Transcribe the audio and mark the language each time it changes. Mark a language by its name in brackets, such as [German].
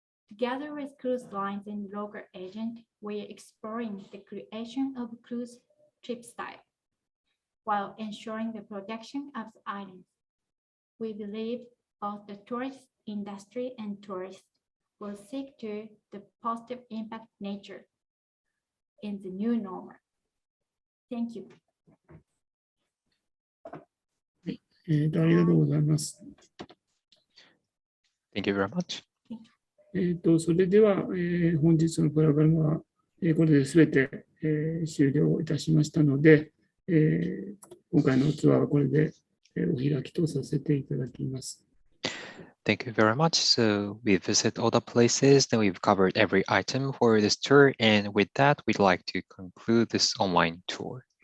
[English] Together with cruise lines and local agents, we are exploring the creation of a cruise trip style, while ensuring the protection of the islands. We believe both the tourist industry and tourists will seek to the positive impact nature in the new normal. Thank you. [Japanese] ありがとうございます。 [English] Thank you very much. [Japanese] それでは、本日のプログラムは、これで全て、終了いたしましたので、今回のツアーはこれで、お開きとさせていただきます。 [English] Thank you very much. So we visit all the places, then we've covered every item for this tour. And with that, we'd like to conclude this online tour.